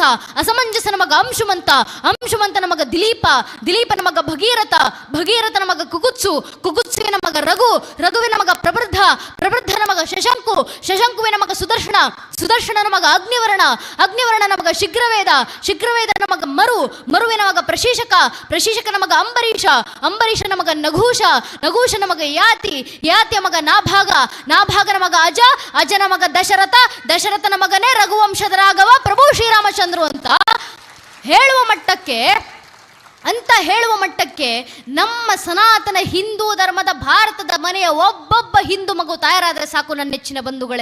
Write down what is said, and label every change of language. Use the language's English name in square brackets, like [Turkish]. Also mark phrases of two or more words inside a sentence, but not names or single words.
[Kannada] ಅಸಮಂಜಸನ ಮಗ ಅಂಶುಮಂತ, ಅಂಶುಮಂತನ ಮಗ ದಿಲೀಪ, ದಿಲೀಪನ ಮಗ ಭಗೀರಥ, ಭಗೀರಥನ ಮಗ ಕುಕುತ್ಸು, ಕುಕುತ್ಸುವಿನ ಮಗ ರಘು, ರಘುವಿನ ಮಗ ಪ್ರವೃದ್ಧ, ಪ್ರವೃದ್ಧನ ಮಗ ಶಶಂಕು, ಶಶಂಕುವಿನ ಮಗ ಸುದರ್ಶನ, ಸುದರ್ಶನನ ಮಗ ಅಗ್ನಿವರ್ಣ, ಅಗ್ನಿವರ್ಣನ ಮಗ ಶೀಘ್ರವೇದ, ಶೀಘ್ರವೇದನ ಮಗ ಮರು, ಮರುವಿನ ಮಗ ಪ್ರಶೀಶಕ, ಪ್ರಶೀಶಕನ ಮಗ ಅಂಬರೀಷ, ಅಂಬರೀಷನ ಮಗ ನಘೂಷ, ನಘೂಷನ ಮಗ ಯಾತಿ, ಯಾತಿಯ ಮಗ ನಾಭಾಗ, ನಾಭಾಗನ ಮಗ ಅಜ, ಅಜನ ಮಗ ದಶರಥ, ದಶರಥನ ಮಗನೇ ರಘುವಂಶದ ರಾಘವ ಪ್ರಭು ಶ್ರೀರಾಮಚಂದ್ರು ಅಂತ ಹೇಳುವ ಮಟ್ಟಕ್ಕೆ ನಮ್ಮ ಸನಾತನ ಹಿಂದೂ ಧರ್ಮದ ಭಾರತದ ಮನೆಯ ಒಬ್ಬೊಬ್ಬ ಹಿಂದೂ ಮಗು ತಯಾರಾದರೆ ಸಾಕು ನನ್ನ ನೆಚ್ಚಿನ ಬಂಧುಗಳೇ.